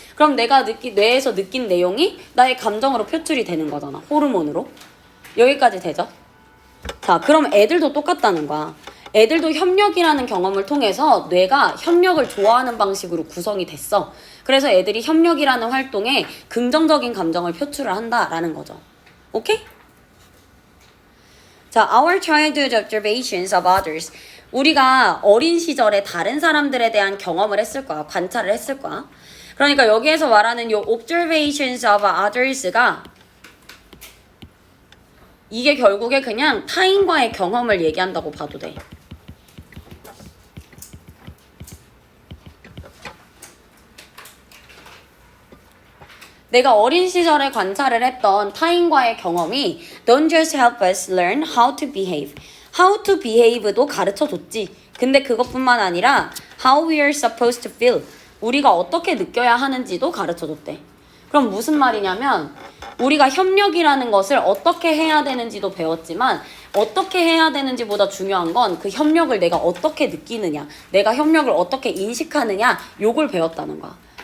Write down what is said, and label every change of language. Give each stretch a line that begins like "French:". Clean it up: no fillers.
Korean: 그럼 내가 뇌에서 느낀 내용이 나의 감정으로 표출이 되는 거잖아. 호르몬으로. 여기까지 되죠? 자, 그럼 애들도 똑같다는 거야. 애들도 협력이라는 경험을 통해서 뇌가 협력을 좋아하는 방식으로 구성이 됐어. 그래서 애들이 협력이라는 활동에 긍정적인 감정을 표출을 한다라는 거죠.
English: 오케이? 자, our childhood observations of others.
Korean: 우리가 어린 시절에 다른 사람들에 대한 경험을 했을 거야. 관찰을 했을 거야. 그러니까 여기에서 말하는 요
English: observations of others
Korean: 가 이게 결국에 그냥 타인과의 경험을 얘기한다고 봐도 돼. 내가 어린 시절에 관찰을 했던 타인과의 경험이
English: Don't just help us learn how to behave. How to behave도
Korean: 가르쳐줬지. 근데 그것뿐만 아니라
English: How we are supposed to feel.
Korean: 우리가 어떻게 느껴야 하는지도 가르쳐줬대. 그럼 무슨 말이냐면 우리가 협력이라는 것을 어떻게 해야 되는지도 배웠지만 어떻게 해야 되는지보다 중요한 건 그 협력을 내가 어떻게 느끼느냐, 내가 협력을 어떻게 인식하느냐, 요걸 배웠다는 거야.